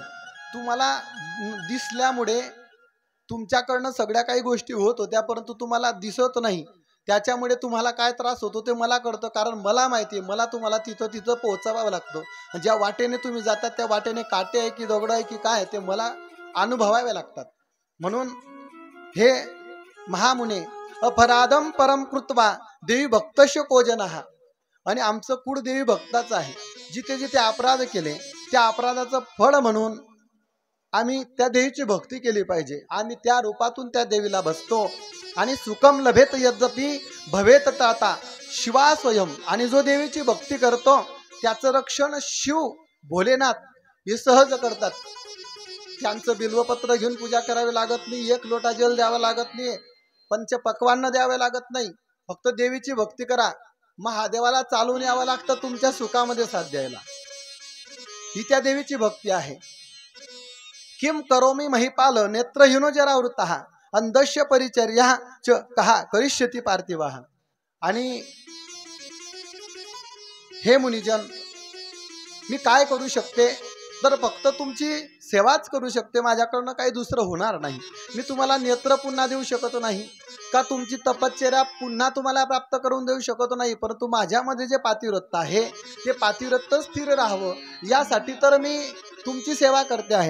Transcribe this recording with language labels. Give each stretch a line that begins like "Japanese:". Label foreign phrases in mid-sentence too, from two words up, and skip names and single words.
Marathi: तुम्हाला दिसल्यामुळे तुमच्याकडनं सगळ्या काही गोष्टी होत होत्या, परंतु तुम्हाला दिसत नाही. त्याच्यामुळे तुम्हाला काय त्रास होतो ते मला कळतं, कारण मला माहिती आहे. मला तुम्हाला तिथं पोहोचवावं लागतं. ज्या वाटेने तुम्ही जातात त्या वाटेने काटे आहे की दगड आहे की काय ते मला अनुभवावे लागतात. म्हणून हे
Sanskrit: महामुने अपराधम परम कृत्वा देवी भक्तस्य कोजनः,
Marathi: आणि आमचं कुळ देवी भक्ताचं आहे. जिथे जिथे अपराध केले त्या अपराधाचं फळ म्हणून आम्ही त्या देवीची भक्ती केली पाहिजे. आम्ही त्या रूपातून त्या देवीला बसतो आणि
Sanskrit: सुखम लभेत यद्यपि भवेत त्राता शिवा स्वयं,
Marathi: आणि जो देवीची भक्ती करतो त्याचं रक्षण शिव भोलेनाथ हे सहज करतात. त्यांचं बिल्वपत्र घेऊन पूजा करावी लागत नाही, 1 लोटा जल द्यावं लागत नाही, पंचपक्वान्न द्यावे लागत नाही. फक्त देवीची भक्ती करा. महादेवाला चालून यावं लागतं तुमच्या सुखामध्ये साथ द्यायला. ही त्या देवीची भक्ती आहे.
Sanskrit: किम करोमी महिपाल नेत्रहीनो जरा वृत्तः अंधस्य परिचर्या च कहा करिष्यती पार्थिवाह.
Marathi: आणि हे मुनिजन, मी काय करू शकते तर फक्त तुमची सेवाच करू शकते. माझ्याकडनं काही दुसरं होणार नाही. मी तुम्हाला नेत्र पुन्हा देऊ शकत नाही का तुमची तपश्चर्या पुन्हा तुम्हाला प्राप्त करून देऊ शकत नाही, परंतु माझ्यामध्ये जे पातिव्रत्य आहे ते पातिव्रत्य स्थिर राहावं यासाठी तर मी तुमची सेवा करते आहे.